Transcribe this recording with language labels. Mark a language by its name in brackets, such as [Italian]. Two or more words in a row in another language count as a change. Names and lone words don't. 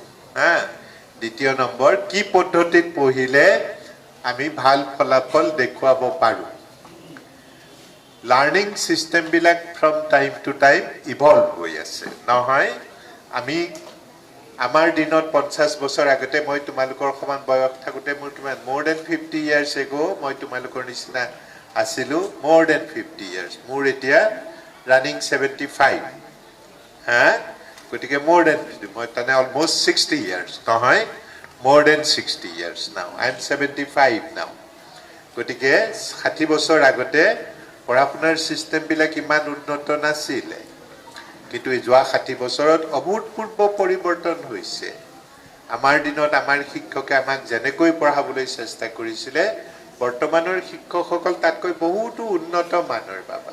[Assamese] দ্বিতীয় নম্বৰ, কি পদ্ধতিত পঢ়িলে আমি ভাল ফলাফল দেখুৱাব পাৰোঁ? লাৰ্ণিং ছিষ্টেমবিলাক [English] from time to time evolve [Assamese] হৈ আছে নহয়। আমাৰ দিনত 50 বছৰ আগতে, মই তোমালোকৰ সমান বয়স থাকোঁতে, মোৰ কিমান [English] more than 50 years ago [Assamese] মই তোমালোকৰ নিচিনা আছিলোঁ, [English] more than 50 years। [Assamese] মোৰ এতিয়া ৰানিং 75। [English] গতিকে more than [Assamese] মই তানে [English] almost 60 years নহয় more than 60 years now I am 75 now [Assamese] গতিকে 60 বছৰ আগতে পঢ়াশুনাৰ সিস্টেম বিলাক ইমান উন্নত নাছিল কিন্তু এই যোৱা 60 বছৰত অভূতপূৰ্ব পৰিৱৰ্তন হৈছে আমাৰ দিনত আমাৰ শিক্ষকে আমাক যেনেকৈ পঢ়াবলৈ চেষ্টা কৰিছিলে বৰ্তমানৰ শিক্ষকসকল তাতকৈ বহুতো উন্নত মানৰ বাবা